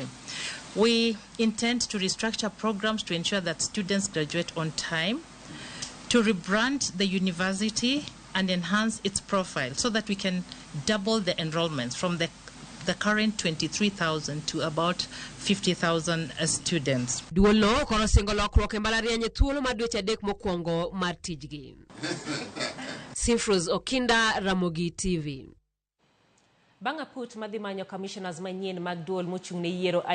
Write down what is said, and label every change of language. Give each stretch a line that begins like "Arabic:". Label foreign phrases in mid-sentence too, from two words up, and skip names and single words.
English: We intend to restructure programs to ensure that students graduate on time, to rebrand the university and enhance its profile so that we can double the enrollments from the current 23,000 to about 50,000 students.
Luo (Kenya and Tanzania): Duolo koro singo lokruok e mbalariany thuolo mar dweche 3 mokwongo mar tijgi. Sinfos Okinda, Ramogi TV. Banga put madhi manyo commissioners manyien mag duol mochung' ne yiero